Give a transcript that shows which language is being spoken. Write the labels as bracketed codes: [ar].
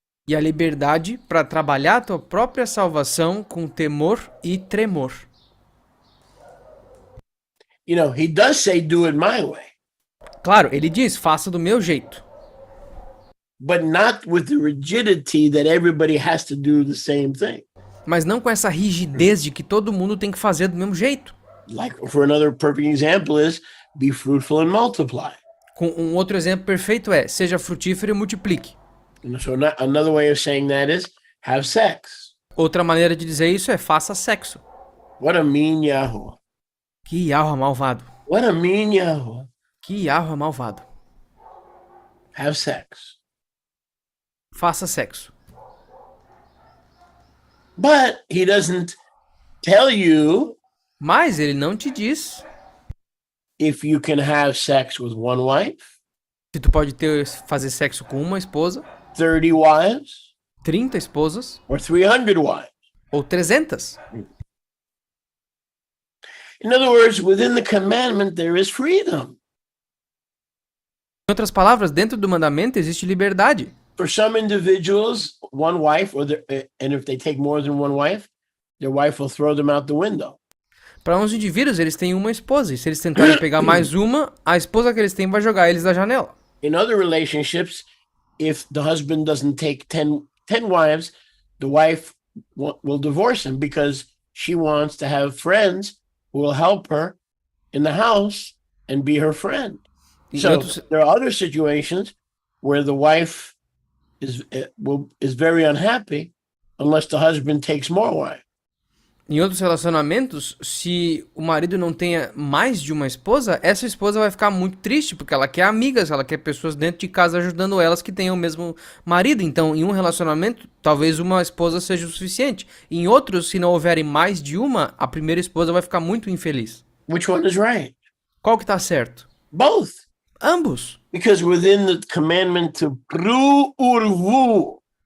[pt] e a liberdade para trabalhar a tua própria salvação com temor e tremor. [en] You know, he does say, do it my way, [pt] Claro, ele diz, faça do meu jeito. [en] but not with the rigidity that everybody has to do the same thing. [pt] Mas não com essa rigidez de que todo mundo tem que fazer do mesmo jeito. [en] Like, for another perfect example is, be fruitful and multiply. [pt] Com um outro exemplo perfeito é, seja frutífero e multiplique. [en] So another way of saying that is, have sex. [pt] Outra maneira de dizer isso é, faça sexo. [en] What a mean Yahweh. [pt] Que Yahweh malvado. [en] What a mean Yahweh. [pt] Que Yahweh malvado. [en] Have sex. [pt] Faça sexo. [en] But he doesn't tell you [pt] Mas ele não te diz [en] if you can have sex with one wife, [pt] se tu pode fazer sexo com uma esposa, [en] 30 wives, [pt] 30 esposas [en] or 300 wives. [pt] ou 300. [en] In other words, within the commandment, there is freedom. [pt] Em outras palavras, dentro do mandamento existe liberdade. [en] For some individuals, one wife, and if they take more than one wife, their wife will throw them out the window. [pt] Para uns indivíduos, eles têm uma esposa, e se eles tentarem pegar mais uma, a esposa que eles têm vai jogar eles da janela. [en] In other relationships, if the husband doesn't take 10 wives, the wife will divorce him because she wants to have friends who will help her in the house and be her friend. So there are other situations where the wife is very unhappy unless the husband takes more wives. [pt] Em outros relacionamentos, se o marido não tenha mais de uma esposa, essa esposa vai ficar muito triste, porque ela quer amigas, ela quer pessoas dentro de casa ajudando elas que tenham o mesmo marido. Então, em um relacionamento, talvez uma esposa seja o suficiente. Em outros, se não houverem mais de uma, a primeira esposa vai ficar muito infeliz. [en] Which one is right? [pt] Qual que tá certo? [en] Both. [pt] Ambos. [en] Because within the commandment to pru urvu,